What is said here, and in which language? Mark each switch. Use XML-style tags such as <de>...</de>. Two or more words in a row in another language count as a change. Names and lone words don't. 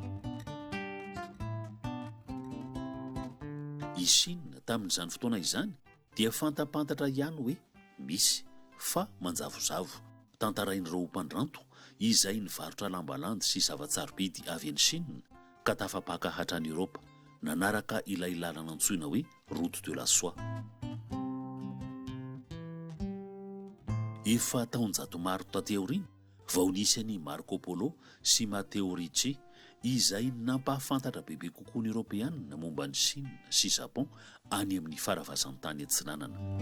<mg>i Chine tamin'izany fotoana izany dia fantapantatra ihany hoe misy fa manjavozavo tantarain'ireo mpandranto izay nivarotra lambalandy sy zavatsarobidy avy any Chine ka tafapaka hatrany Eoropa nanaraka ilay lalana antsoina hoe</mg> <fr>route de la soie</fr> <mg>efa taonjato maro taty aoriana vao nisy any Marco Polo sy Matteo Ricci izay nampahafantatra bebe kokoa ny Europeanina momba ny Chine sy Japon any amin'ny faravazan-tany antsinanana</mg>